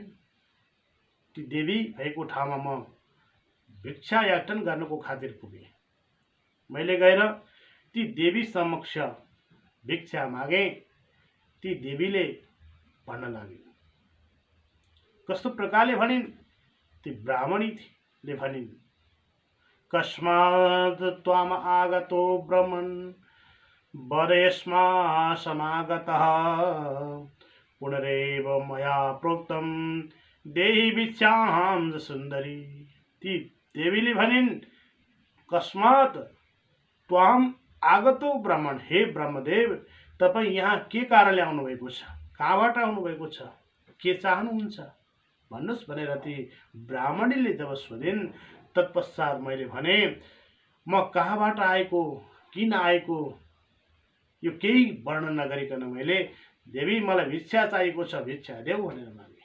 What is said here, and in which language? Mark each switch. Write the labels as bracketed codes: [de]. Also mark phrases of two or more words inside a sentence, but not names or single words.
[ne] ती देवी भएको ठाउँमा म भिक्षा याचन गर्नको खातिर पुगेँ। मैले गएर ती देवी समक्ष भिक्षा मागे। ती देवीले भन्न लागिन्। कस्तो प्रकारले भनिन्? ती ब्राह्मणीले भनिन्, [sa] कस्मात् त्वाम आगतो ब्रह्मन् वरेस्मा समागतः पुनरेव मया प्रोक्तं देहि भिक्षां सुन्दरी। [ne] ती देवीले भनिन्, [sa] कस्मात् त्वाम आगतो ब्राह्मण, [ne] हे ब्रह्मदेव, तपाईँ यहाँ के कारणले आउनुभएको छ? कहाँबाट आउनुभएको छ? के चाहनुहुन्छ? भन्नुहोस् भनेर ती ब्राह्मणीले जब सोधिन्, तत्पश्चात मैले भने, म कहाँबाट आएको, किन आएको, यो केही वर्णन नगरिकन मैले, देवी मलाई भिक्षा चाहिएको छ, भिक्षा देऊ भनेर मागे।